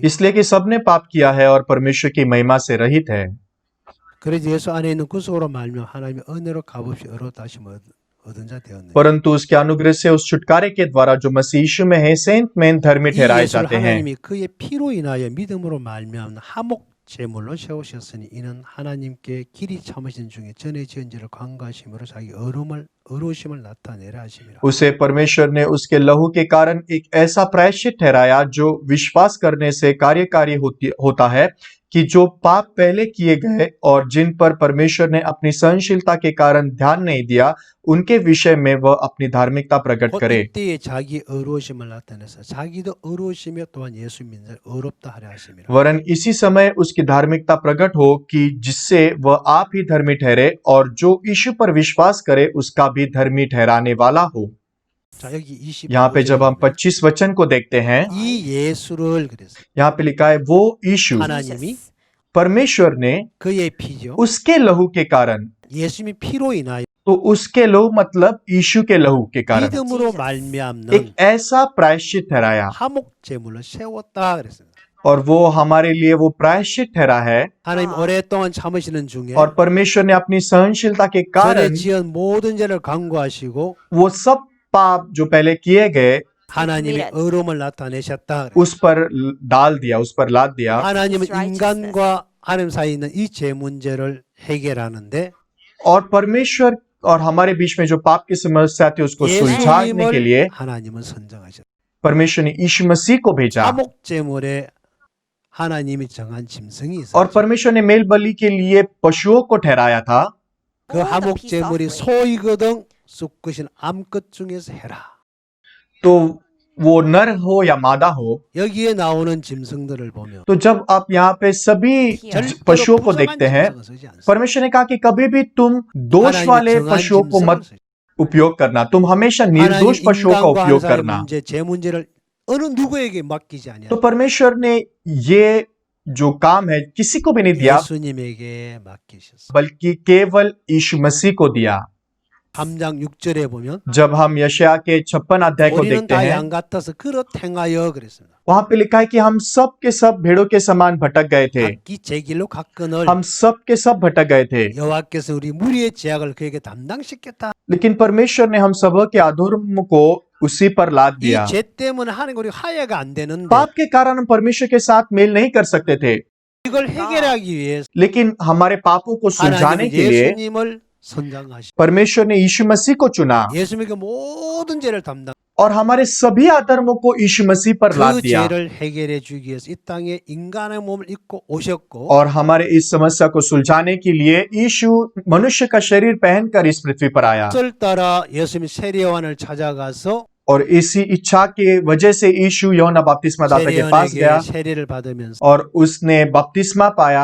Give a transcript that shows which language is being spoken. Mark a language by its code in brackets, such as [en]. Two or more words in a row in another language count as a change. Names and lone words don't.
[hi] इसलिए कि सबने पाप किया है और परमेश्वर की महिमा से रहित है। [ko] 그래서 예수 안에 있는 구속으로 말며 하나님의 은혜로 값없이 의롭다 하심을 얻은 자 되었네. [hi] परंतु उसके अनुग्रह से उस छुटकारे के द्वारा जो मसीह यीशु में है, सेंत में धर्मी [ko] 이 [hi] ठहराए [ko] 예수를 [hi] जाते हैं। [ko] 하나님이 그의 피로 인하여 믿음으로 말미암는 화목 제물로 세우셨으니 이는 하나님께 길이 참으신 중에 전에 지은 죄를 관가하심으로 자기 의로우심을 나타내라 하심이라. [hi] उसे परमेश्वर ने उसके लहू के कारण एक ऐसा प्रायश्चित ठहराया जो विश्वास करने से कार्यकारी होता है कि जो पाप पहले किए गए और जिन पर परमेश्वर ने अपनी सहनशीलता के कारण ध्यान नहीं दिया, उनके विषय में वह अपनी धार्मिकता प्रकट [ko] 곧 [hi] करे। [ko] 이때에 자기 의로우심을 나타내서 자기도 의로우시며 또한 예수 믿는 자를 의롭다 하려 하심이라. [hi] वरन इसी समय उसकी धार्मिकता प्रकट हो कि जिससे वह आप ही धर्मी ठहरे और जो यीशु पर विश्वास करे उसका भी धर्मी ठहराने वाला हो। [ko] 자 여기 20 [hi] यहाँ पे जब हम 25 वचन को देखते हैं, [ko] 이 예수를 그래서 [hi] यहाँ पे लिखा है वो यीशु [ko] 하나님이 [hi] परमेश्वर ने [ko] 그의 피죠. [hi] उसके लहू के कारण, [ko] 예수님이 피로 인하여 [hi] तो उसके लहू मतलब यीशु के लहू के कारण [ko] 믿음으로 [hi] एक [ko] 말미암는 [hi] ऐसा प्रायश्चित ठहराया, [ko] 화목 제물을 세웠다 그랬습니다. [hi] और वो हमारे लिए वो प्रायश्चित ठहरा है। [ko] 하나님 오랫동안 참으시는 중에 [hi] और परमेश्वर ने अपनी सहनशीलता के [ko] 전에 [hi] कारण [ko] 지은 모든 죄를 간구하시고 [hi] वो सब पाप जो पहले किए गए [ko] 하나님의 의로움을 나타내셨다. [hi] उस पर डाल दिया, उस पर लाद दिया। [ko] 하나님은 인간과 하나님 사이에 있는 이 죄 문제를 해결하는데 [hi] और परमेश्वर और हमारे बीच में जो पाप की समस्या थी उसको सुलझाने के लिए [ko] 예수님을 하나님은 선정하셨다. [hi] परमेश्वर ने यीशु मसीह को भेजा। [ko] 화목 제물에 하나님이 정한 짐승이 [hi] और [ko] 있었죠. [hi] परमेश्वर ने मेल बलि के लिए पशुओं को ठहराया था। [ko] 그 화목 제물이 소이거든 쑥것인 암컷 중에서 해라. [hi] तो वो नर हो या मादा हो, [ko] 여기에 나오는 짐승들을 보면 [hi] तो जब आप यहाँ पे सभी [ko] 절대로 [hi] पशुओं को [ko] 부정한 [hi] देखते हैं, [ko] 짐승은 쓰지 않습니다. [hi] परमेश्वर ने कहा कि कभी भी तुम दोष [ko] 하나님이 [hi] वाले [ko] 정한 [hi] पशुओं को [ko] 짐승을 [hi] मत [ko] 쓰지. [hi] उपयोग करना, तुम हमेशा [ko] 하나님 [hi] निर्दोष पशुओं का [ko] 인간과 [hi] उपयोग [ko] 하나님의 [hi] करना। [ko] 문제, 제 문제를 어느 누구에게 맡기지 아니하고 [hi] तो परमेश्वर ने ये जो काम है किसी को भी नहीं दिया, [ko] 예수님에게 맡기셨어요. [hi] बल्कि केवल यीशु मसीह को दिया। [ko] 3장 6절에 보면 [hi] जब हम यशायाह के 56 अध्याय को [ko] 우리는 [hi] देखते [ko] 다 [hi] हैं, [ko] 양 같아서 그릇 행하여 그랬습니다. [hi] वहां पे लिखा है कि हम सब के सब भेड़ों के समान भटक गए थे। [ko] 각기 제 길로 갔거늘 [hi] हम सब के सब भटक गए थे, [ko] 여호와께서 우리 무리의 죄악을 그에게 담당시켰다. [hi] लेकिन परमेश्वर ने हम सब के अधर्म को उसी पर लाद दिया। [ko] 이 죄 때문에 하나님 우리 화해가 안 되는데 [hi] पाप के कारण हम परमेश्वर के साथ मेल नहीं कर सकते थे, [ko] 이걸 해결하기 위해서 [hi] लेकिन हमारे पापों को सुलझाने [ko] 하나님은 [hi] के लिए [ko] 예수님을 선정하시. [hi] परमेश्वर ने यीशु मसीह को चुना [ko] 예수님에게 모든 죄를 담당. [hi] और हमारे सभी अधर्मों को यीशु मसीह पर लाद [ko] 그 [hi] दिया [ko] 죄를 해결해 주기 위해서 이 땅에 인간의 몸을 입고 오셨고 [hi] और हमारे इस समस्या को सुलझाने के लिए यीशु मनुष्य का शरीर पहनकर इस पृथ्वी पर आया। [ko] 뜻을 따라 예수님이 세례요한을 찾아가서 [hi] और इसी इच्छा के वजह से यीशु यूहन्ना बपतिस्मा दाता के पास गया [ko] 세례요한에게 세례를 받으면서 [hi] और उसने बपतिस्मा पाया